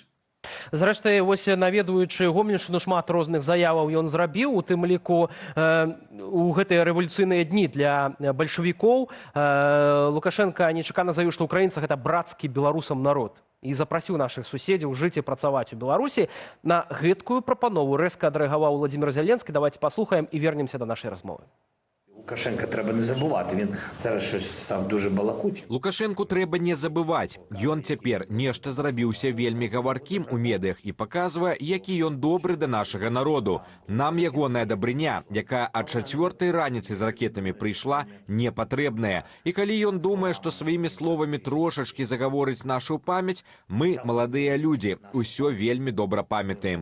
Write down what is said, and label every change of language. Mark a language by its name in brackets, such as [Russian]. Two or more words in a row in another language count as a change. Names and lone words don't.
[Belarusian] Зрэшты, вось наведваючы Гомельшчыну, шмат розных заяваў ён зрабіў, у тым ліку у гэтыя рэвалюцыйныя дні для бальшавікоў. Лукашенко нечакана заявіў, што украінцы гэта брацкі беларусам народ. І запрасіў нашых суседзяў жыць і працаваць у Беларусі. На гэткую прапанову рэзка адрэагаваў Владзімір Зеленскі. Давайте паслухаем і вернемся да нашай размовы. [Ukrainian] Лукашенка треба не забувати, він зараз щось став дуже балакучим. [Belarusian] Лукашенку трэба не забываць. Ён цяпер нешта зрабіўся вельмі гаваркім у медыях і паказвае, які ён добры да нашага народу. Нам ягоная дабрыня, якая ад 4-й раніцы з ракетамі прыйшла, не патрэбная. І калі ён думае, што сваімі словамі трошачкі загаворыць нашу памяць, мы, маладыя людзі, усё вельмі добра памятаем.